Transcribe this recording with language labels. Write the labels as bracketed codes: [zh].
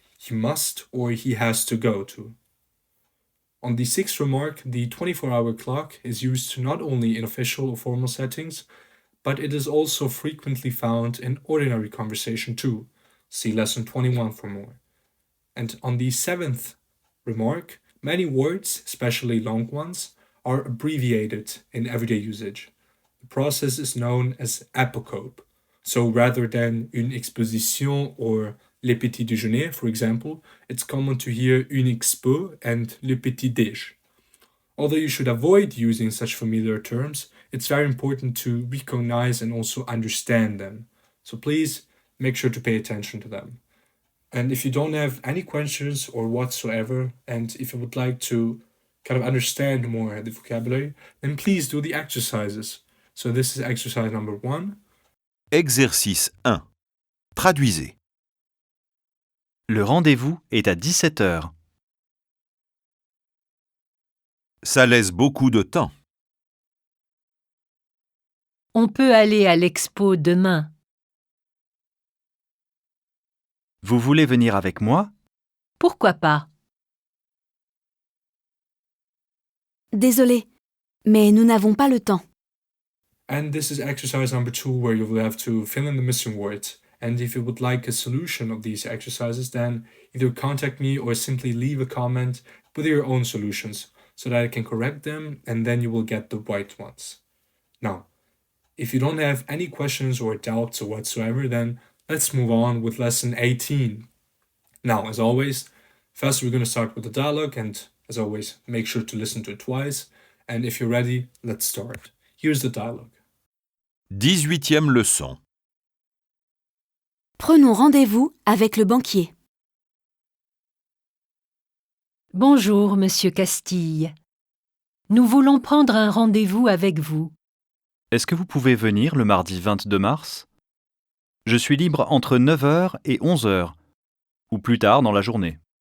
[en] He must or he has to go to. On the sixth remark, the 24-hour clock is used not only in official or formal settings, but it is also frequently found in ordinary conversation too. See lesson 21 for more. And on the seventh remark, many words, especially long ones, are abbreviated in everyday usage. The process is known as apocope. So rather than [fr] une exposition [en] or [fr] le petit déjeuner, [en] for example, it's common to hear [fr] une expo [en] and [fr] le petit déj. [en] Although you should avoid using such familiar terms, it's very important to recognize and also understand them. So please make sure to pay attention to them. And if you don't have any questions or whatsoever, and if you would like to kind of understand more the vocabulary, then please do the exercises. So this is exercise number 1. [fr] Exercice 1. Traduisez. Le rendez-vous est à 17 heures. Ça laisse beaucoup de temps. On peut aller à l'expo demain. Vous voulez venir avec moi? Pourquoi pas? Désolé, mais nous n'avons pas le temps. [en] And this is exercise number 2, where you will have to fill in the missing words. And if you would like a solution of these exercises, then either contact me or simply leave a comment with your own solutions so that I can correct them and then you will get the right ones. Now, if you don't have any questions or doubts or whatsoever, then let's move on with lesson 18. Now, as always, first we're going to start with the dialogue, and as always, make sure to listen to it twice. And if you're ready, let's start. Here's the dialogue. [fr] 18e leçon. Prenons rendez-vous avec le banquier. Bonjour, Monsieur Castille. Nous voulons prendre un rendez-vous avec vous. Est-ce que vous pouvez venir le mardi 22 mars? Je suis libre entre 9 h et 11 h, ou plus tard dans la journée.